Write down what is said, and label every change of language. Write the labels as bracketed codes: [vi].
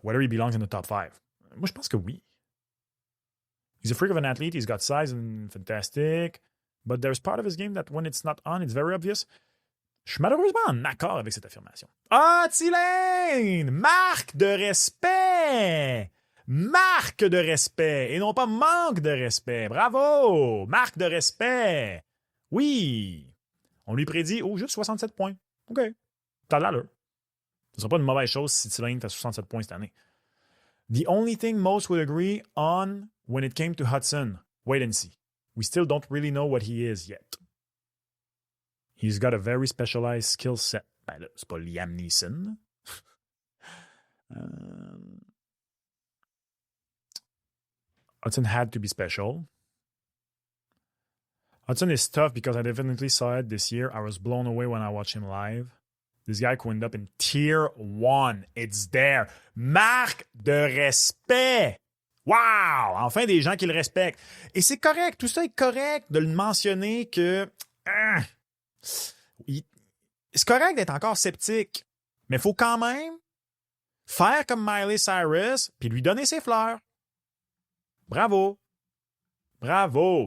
[en] Whether he belongs in the top 5. [fr] Moi, je pense que oui. [en] He's a freak of an athlete. He's got size and fantastic. But there's part of his game that when it's not on, it's very obvious. [fr] Je suis malheureusement en accord avec cette affirmation. Ah, Tylane! Marque de respect! Marque de respect! Et non pas manque de respect. Bravo! Marque de respect! Oui! On lui prédit, juste 67 points. OK. T'as de l'allure. Ce ne sera pas une mauvaise chose si Tylane fait 67 points cette année. [en] The only thing most would agree on when it came to Hudson, wait and see. We still don't really know what he is yet. He's got a very specialized skill set. [fr] Ben là, c'est pas Liam Neeson. [en] Hudson had to be special. Hudson is tough because I definitely saw it this year. I was blown away when I watched him live. This guy could end up in tier 1. It's there. [fr] Marque de respect. Wow! Enfin, des gens qui le respectent. Et c'est correct. Tout ça est correct de le mentionner que... c'est correct d'être encore sceptique. Mais il faut quand même faire comme Miley Cyrus puis lui donner ses fleurs. Bravo. Bravo.